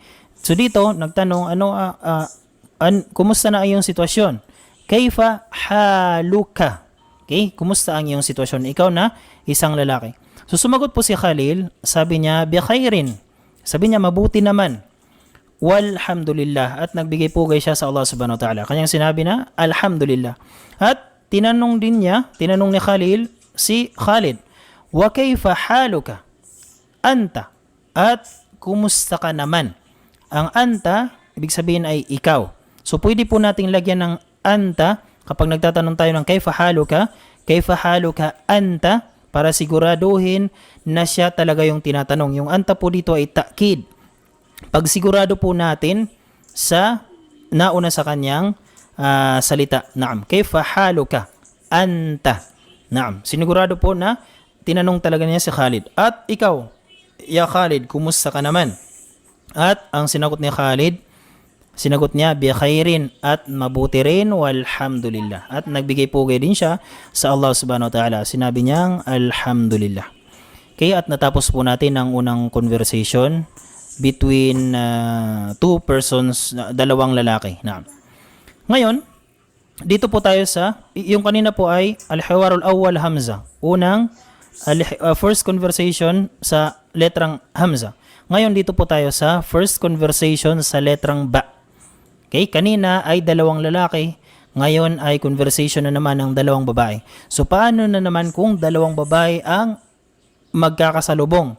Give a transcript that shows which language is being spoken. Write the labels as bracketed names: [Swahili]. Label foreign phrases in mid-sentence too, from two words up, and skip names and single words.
[Filipino] So dito, nagtanong, kumusta na ang iyong sitwasyon? [Arabic] كيف حالك. Okay? [Filipino] Kumusta ang iyong sitwasyon? Ikaw na isang lalaki. So sumagot po si Khalil, sabi niya, [Arabic] بخير. [Filipino] Sabi niya, mabuti naman. Walhamdulillah. At nagbigay pugay siya sa [Arabic] الله سبحانه وتعالى. [Filipino] Kanyang sinabi na, alhamdulillah. At tinanong ni Khalil, si Khalid, [Arabic] وكيف حالك? Anta. [Filipino] At kumusta ka naman? Ang anta, ibig sabihin ay ikaw. So pwede po nating lagyan ng anta kapag nagtatanong tayo ng [Arabic] كيف حالك أنت, [Filipino] para siguraduhin na siya talaga yung tinatanong. Yung anta po dito ay ta'kid. Pag sigurado po natin sa nauna sa kanyang salita. [Arabic] نعم كيف حالك أنت نعم. [Filipino] Sinigurado po na tinanong talaga niya si Khalid. At ikaw, ya Khalid, kumusta ka naman? At ang sinagot ni Khalid, sinagot niya, [Arabic] بخير, [Filipino] at mabuti rin, walhamdulillah. At nagbigay pugay din siya sa [Arabic] الله سبحانه وتعالى. [Filipino] Sinabi niyang, alhamdulillah. Okay, at natapos po natin ang unang [English] conversation between two persons, [Filipino] dalawang lalaki. Na. Ngayon, dito po tayo sa, yung kanina po ay [Arabic] الحوار الأول همزة. [English] First conversation [Filipino] sa letrang hamza. Ngayon dito po tayo sa [English] first conversation [Filipino] sa letrang ba. Okay, kanina ay dalawang lalaki, ngayon ay conversation na naman ng dalawang babae. So paano na naman kung dalawang babae ang magkakasalubong?